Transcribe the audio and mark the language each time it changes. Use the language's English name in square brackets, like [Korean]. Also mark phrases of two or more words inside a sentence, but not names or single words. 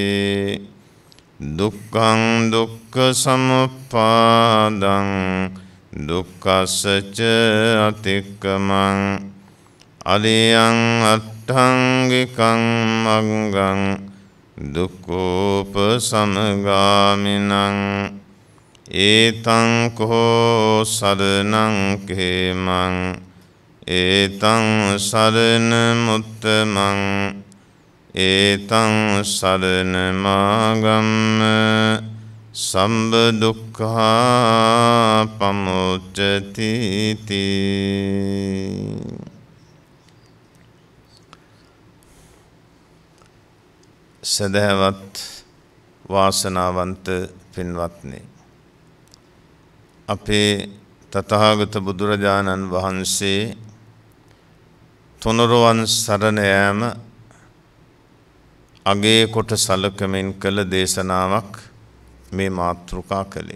[Pali] දුක්ඛං දුක්ඛ සමුප්පාදං දුක්ඛස්ස අතික්කමං අරියං අට්ඨංගිකං මග්ගං දුක්ඛෝපසමගාමිනං ඒතං කෝ සරණං කේමං ඒතං සරණ මුත්තමං ඒතං සරණ මාගම්ම සම්බ දුක්ඛා පමුච්චති තී. [Sinhala] සදහවත් වාසනාවන්ත පින්වත්නි, අපේ තථාගත බුදුරජාණන් වහන්සේ තුනුරුවන් සරණ යාම අගේ කොට සලකමින් කළ දේශනාවක් මේ මාතෘකා කළේ.